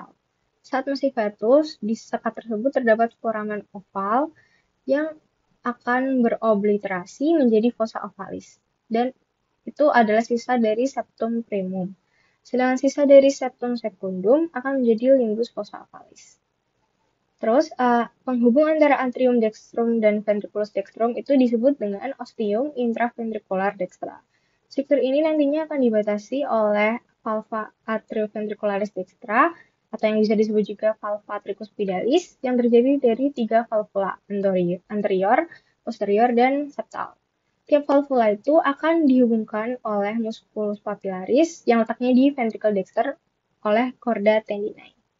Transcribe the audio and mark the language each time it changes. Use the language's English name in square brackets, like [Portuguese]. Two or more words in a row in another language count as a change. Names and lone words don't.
[Indonesian] Saat masih fetus, di sekat tersebut terdapat [Latin] foramen oval [Indonesian] yang akan berobliterasi menjadi [Latin] fossa ovalis. [Indonesian] Dan itu adalah sisa dari [Latin] septum primum. [Indonesian] Sedangkan sisa dari [Latin] septum secundum [Indonesian] akan menjadi [Latin] limbus fossa ovalis. [Indonesian] Terus, penghubung antara [Latin] atrium dextrum [Indonesian] dan [Latin] ventriculus dextrum [Indonesian] itu disebut dengan [Latin] ostium intraventricular dextra. [Indonesian] Struktur ini nantinya akan dibatasi oleh [Latin] valva atrioventricularis dextra [Indonesian] atau yang bisa disebut juga [Latin] valva tricuspidalis [Indonesian] yang terdiri dari 3 [Latin] valvula anterior, [Indonesian] posterior, dan septal. Tiap valvula itu akan dihubungkan oleh [Latin] musculus papillaris [Indonesian] yang letaknya di [Latin] ventricle dexter [Indonesian] oleh [Latin] chorda tendinae.